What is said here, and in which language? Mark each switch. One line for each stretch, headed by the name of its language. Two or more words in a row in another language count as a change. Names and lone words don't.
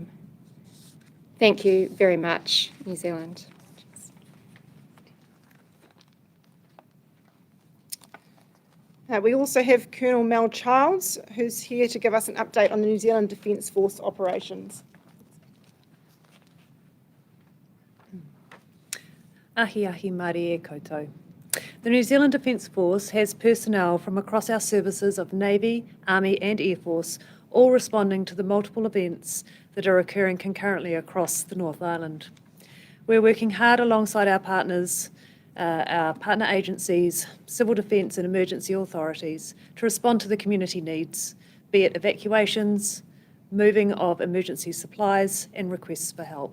English: Thank you very much, New Zealand. We also have Colonel Mel Childs, who's here to give us an update on the New Zealand Defence Force operations.
Māori: Ahi ahi mari e koutou.
English: The New Zealand Defence Force has personnel from across our services of Navy, Army and Air Force, all responding to the multiple events that are occurring concurrently across the North Island. We're working hard alongside our partners, our partner agencies, civil defence and emergency authorities to respond to the community needs, be it evacuations, moving of emergency supplies and requests for help.